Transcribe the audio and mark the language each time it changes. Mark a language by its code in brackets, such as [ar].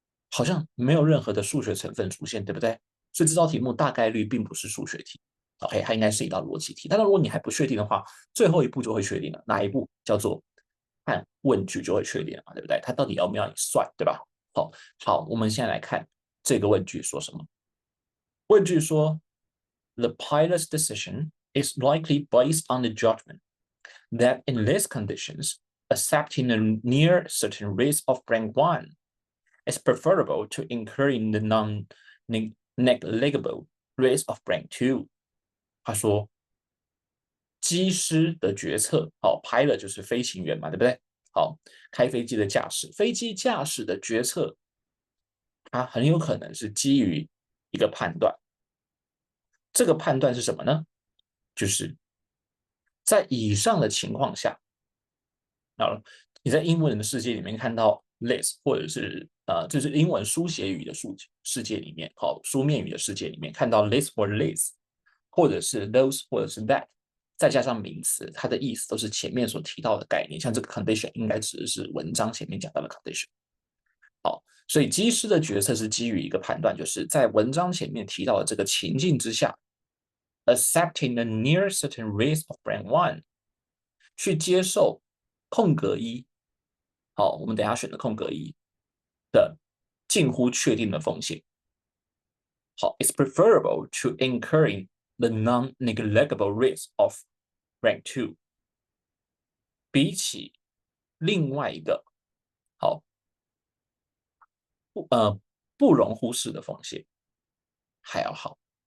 [zh] 好像没有任何的数学成分出现，对不对？所以这道题目大概率并不是数学题。 OK，它应该是一道逻辑题。但是如果你还不确定的话，最后一步就会确定了。哪一步叫做看问句就会确定了嘛，对不对？它到底要不要你算，对吧？好，我们现在来看这个问句说什么。问句说， [en] The pilot's decision is likely based on the judgment that in these conditions, accepting a near certain risk of rank one is preferable to incurring the non-negligible risk of rank two。 [zh] 他说，机师的决策，好，pilot 就是飞行员嘛，对不对？好，开飞机的驾驶，飞机驾驶的决策，它很有可能是基于一个判断。这个判断是什么呢？就是在以上的情况下，啊，你在英文的世界里面看到 this，或者是就是英文书写语的世界里面，好，书面语的世界里面看到 this 或 this，或者是 those，或者是 that，再加上名词，它的意思都是前面所提到的概念。像这个 condition 应该指的是文章前面讲到的 condition。好，所以机师的决策是基于一个判断，就是在文章前面提到的这个情境之下， [en] accepting the near certain risk of brand one， [zh] 去接受空格一，好，我们等一下选的空格一的近乎确定的风险。 [en] 好，it's preferable to incurring the non-negligible risk of rank two， [zh] 比起另外一个好不不容忽视的风险还要好。